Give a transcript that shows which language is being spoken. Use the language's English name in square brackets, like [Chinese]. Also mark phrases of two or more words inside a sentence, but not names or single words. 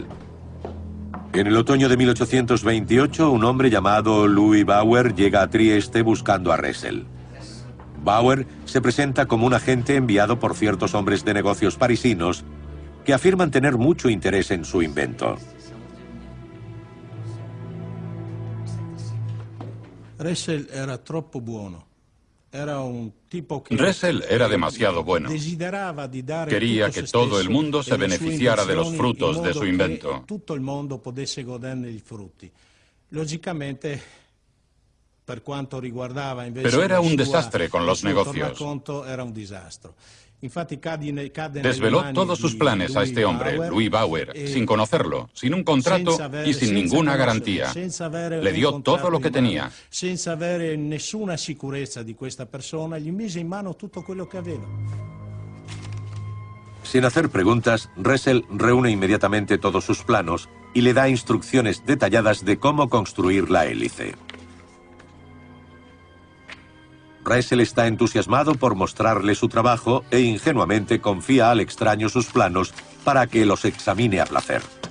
[Spanish] En el otoño de 1828, un hombre llamado Louis Bauer llega a Trieste buscando a Ressel. Bauer se presenta como un agente enviado por ciertos hombres de negocios parisinos que afirman tener mucho interés en su invento. [Italian] Ressel era troppo buono. [Spanish] Ressel era demasiado bueno. Quería que todo el mundo se beneficiara de los frutos de su invento. Pero era un desastre con los negocios. Desveló todos sus planes a este hombre, Louis Bauer, sin conocerlo, sin un contrato y sin ninguna garantía. Le dio todo lo que tenía. [Italian] Senza avere nessuna sicurezza di questa persona, gli mise in mano tutto quello che aveva. [Spanish] Sin hacer preguntas, Ressel reúne inmediatamente todos sus planos y le da instrucciones detalladas de cómo construir la hélice. Ressel está entusiasmado por mostrarle su trabajo e ingenuamente confía al extraño sus planos para que los examine a placer.